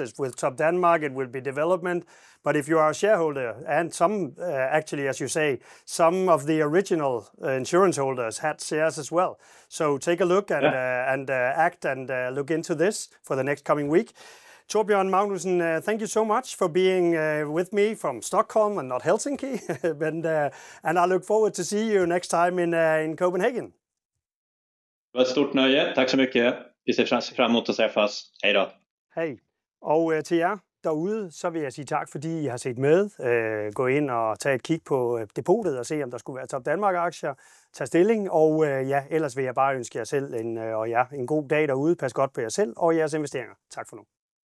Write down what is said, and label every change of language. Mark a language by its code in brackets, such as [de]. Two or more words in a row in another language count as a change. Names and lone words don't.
[en] As with Topdanmark, it will be development. But if you are a shareholder, and some, actually, as you say, some of the original insurance holders had shares as well. So take a look and act and look into this for the next coming week. Torbjörn Magnusson, thank you so much for being with me from Stockholm and not Helsinki. And I look forward to see you next time in Copenhagen. [sv] Det var ett stort nöje. Tack så mycket. Vi ser fram emot att träffas. Hej då. Hej. [da] Og til jer derude, så vil jeg sige tak, fordi I har set med. Gå ind og tage et kig på depotet og se, om der skulle være Topdanmark-aktier. Tag stilling, og ellers vil jeg bare ønske jer selv og jer en god dag derude. Pas godt på jer selv og jeres investeringer. Tak for nu.